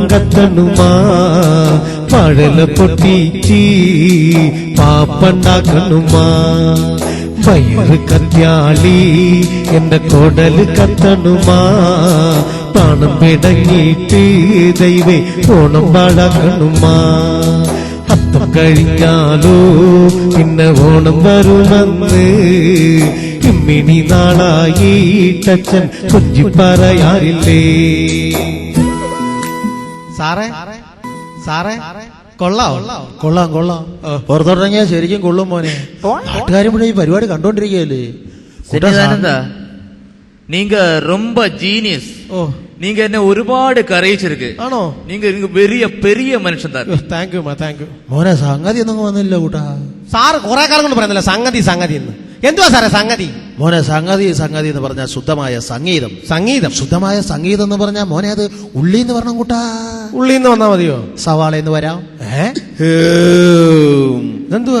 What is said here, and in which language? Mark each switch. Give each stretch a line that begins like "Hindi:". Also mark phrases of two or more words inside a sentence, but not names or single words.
Malayalam: കത്തണുമാ പഴല പൊട്ടിച്ചി പാപ്പണ്ടാക്കണുമാ വയറ് കത്യാളി എന്റെ കൊടല് കത്തണുമാ പ്രാണം പിടങ്ങിയിട്ട് ദൈവേ ഓണം പാടാക്കണുമാ അത്തം കഴിഞ്ഞാലോ പിന്നെ ഓണം വരുമെന്ന് ഇമ്മിണി നാളായിട്ടച്ഛൻ കൊഞ്ചി പറയാറില്ലേ. സാറേ സാറേ കൊള്ളാം കൊള്ളാം കൊള്ളാം. പുറത്തോട്ടിറങ്ങിയാ ശരിക്കും കൊള്ളും മോനെ. നാട്ടുകാരും ഇവിടെ ഈ പരിപാടി കണ്ടോണ്ടിരിക്കുകയല്ലേ. സച്ചിദാനന്ദ,
Tamil: நீங்க ரொம்ப ஜீனியஸ். நீங்க என்ன ஒருபாடு கரைச்சிருக்கு.
Malayalam: ആണോ?
Tamil: நீங்க பெரிய பெரிய மனுஷன் தான்.
English: thank you thank you.
Malayalam: മോനെ സംഗതി ഒന്നും വന്നില്ല കൂട്ടാ. സാറ് കുറെ കാലം കൊണ്ട് പറയുന്നില്ല സംഗതി സംഗതി എന്ന്. എന്തുവാ സാറേ സംഗതി? മോനെ സംഗതി സംഗതി എന്ന് പറഞ്ഞാൽ ശുദ്ധമായ സംഗീതം. സംഗീതം. ശുദ്ധമായ സംഗീതം എന്ന് പറഞ്ഞാൽ മോനെ അത് ഉള്ളിന്ന് പറഞ്ഞ കൂട്ടാ. ഉള്ളിന്ന് വന്നാ മതിയോ? സവാളയെന്ന് വരാം. ഇതെന്തുവാ?